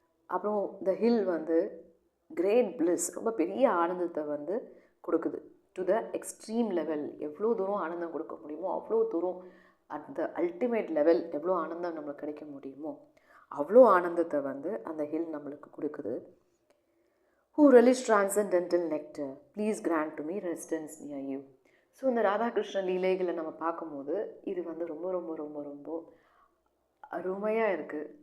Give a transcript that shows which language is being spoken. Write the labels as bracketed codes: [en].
[ta] அப்புறம் [en] the hill வந்து great bliss, [ta] ரொம்ப பெரிய ஆனந்தத்தை வந்து கொடுக்குது. [en] to the extreme level, [ta] எவ்வளோ தூரம் ஆனந்தம் கொடுக்க முடியுமோ அவ்வளோ தூரம், [en] at the ultimate level [ta] எவ்வளோ ஆனந்தம் நம்மளுக்கு கிடைக்க முடியுமோ அவ்வளோ ஆனந்தத்தை வந்து அந்த ஹில் நம்மளுக்கு கொடுக்குது. [en] Who relish transcendental nectar, please grant to me residence near you. [ta] So இந்த ராதாகிருஷ்ண லீலைகளை நம்ம பார்க்கும்போது இது வந்து ரொம்ப ரொம்ப ரொம்ப ரொம்ப அருமையாக இருக்குது.